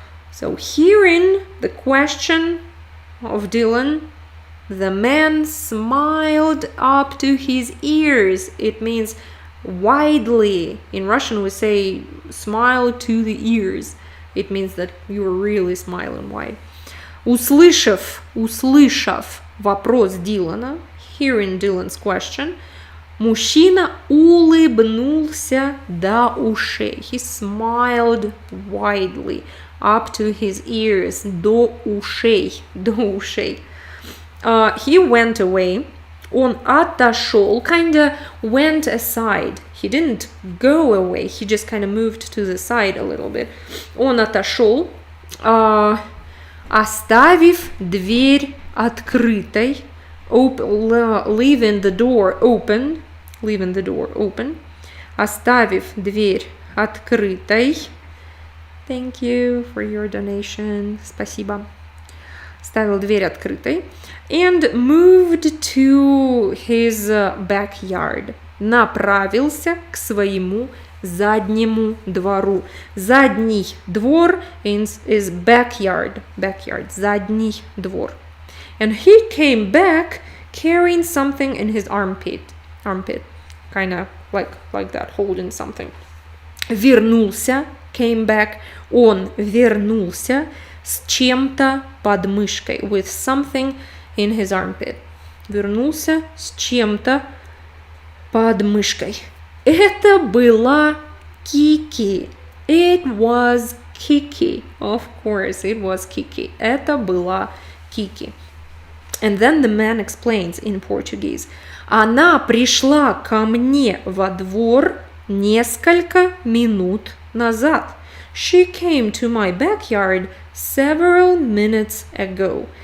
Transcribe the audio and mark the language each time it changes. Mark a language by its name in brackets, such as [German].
[English] So hearing the question of Dylan, the man smiled up to his ears. It means widely. In Russian we say smile to the ears. It means that you're really smiling wide. [Russian] Услышав вопрос Дилана, [English] hearing Dylan's question, [Russian] мужчина улыбнулся до ушей. [English] He smiled widely up to his ears. [Russian] До ушей. [English] He went away. [Russian] Он отошел, [English] kinda went aside. He didn't go away. He just kind of moved to the side a little bit. [Russian] Он отошел, оставив дверь открытой, [English] leaving the door open, [Russian] оставив дверь открытой. [English] Thank you for your donation. [Russian] Спасибо. Ставил дверь открытой. [English] And moved to his backyard. [Russian] Направился к своему заднему двору. Задний двор [English] is backyard. [Russian] Задний двор. [English] And he came back carrying something in his armpit. Kind of like that, holding something. [Russian] Вернулся, [English] came back. [Russian] Он вернулся с чем-то под мышкой. [English] With something in his armpit. [Russian] Вернулся с чем-то под мышкой. Это была Кики. [English] It was Kiki. Of course, it was Kiki. [Russian] Это была Kiki. [English] And then the man explains in Portuguese. [Russian] Она пришла ко мне во двор несколько минут назад. [English] She came to my backyard several minutes ago.